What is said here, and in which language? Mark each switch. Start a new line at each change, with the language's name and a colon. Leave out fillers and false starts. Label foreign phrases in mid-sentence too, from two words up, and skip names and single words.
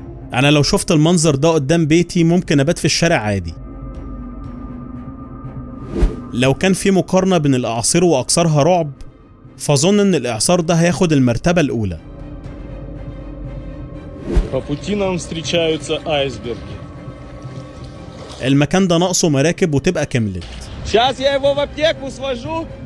Arabic: أنا لو شفت المنظر ده قدام بيتي ممكن أبات في الشارع عادي. لو كان في مقارنة بين الأعاصير وأكثرها رعب، فأظن إن الإعصار ده هياخد المرتبة الأولى.
Russian: По пути нам встречаются айсберги.
Arabic: المكان ده ناقصه مراكب وتبقى كملت.
Russian: Сейчас я его в аптеку свожу.